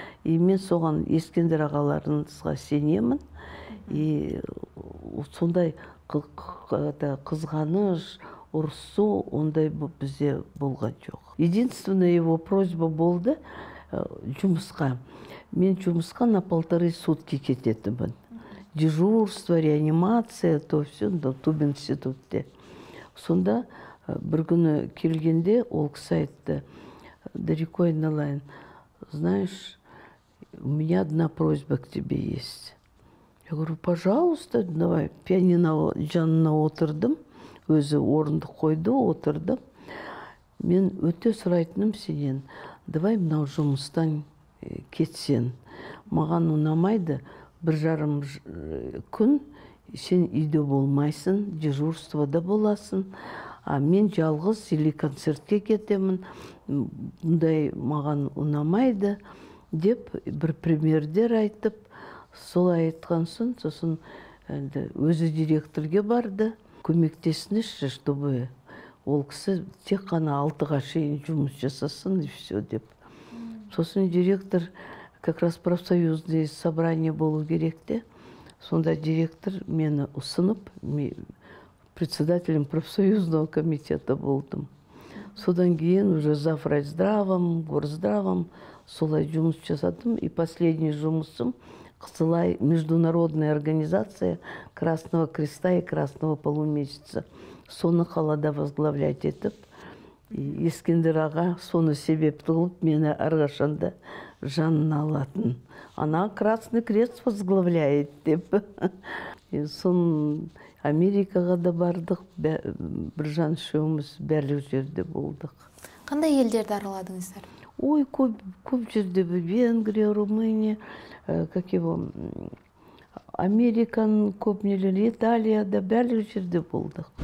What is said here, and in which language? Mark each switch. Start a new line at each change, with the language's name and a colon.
Kazakh: И мен соған Ескендір ағаларыңызға сенемін. И сондай қызғаныш, ұрсу, ондай бізде болған жоқ.
Russian: Единственная его просьба
Kazakh: болды жұмысқа. Мен жұмысқа на 1,5 сутки кететімін.
Russian: Дежурство, реанимация, то все, тубинститутте.
Kazakh: Сонда бір күні келгенде ол кісі айтты, Дарико айналайын,
Russian: знаешь, у меня одна просьба к тебе есть. Я говорю, пожалуйста, давай.
Kazakh: Пианино жанына отырдым, өзі орынды қойды, отырдым. Мен өте сұрайтыным сенен, давай мынау жұмыстан кетсен. Маған ұнамайды, 1,5 күн сен үйде болмайсың, дежурствода боласың. А мен жалғыз или концертке кетемін, бұндай маған ұнамайды деп бір примердер айтып, солай айтқан сосын өзі директорге барды, көмектесіңізші, чтобы ол кісі тек қана 6-ға шейін жұмыс жасасын и все деп. Сосын директор, как раз профсоюзный собрание болу керек те, сонда директор мені ұсынып,
Russian: председателем профсоюзного комитета
Kazakh: болдым. Содан кейін уже заврайздравом, горздравом солай жұмыс жасадым.
Russian: И последний
Kazakh: жұмысым Қысылай
Russian: международная организация Красного Креста и Красного Полумесяца.
Kazakh: Соны қалада возглавлять етіп, Ескендір аға соны себеп қылып, мені әрқашанда жанына алатын. Ана Красный Крест возглавляет деп. Сон Америкаға да бардық, Біржан үшеуміз бәрлік жерде болдық. Қандай елдерді араладыңыздар? Ой, көп жерде, Венгрия, Румыния, как его, Американ көп нелер, Италияда бәрлік жерде болдық.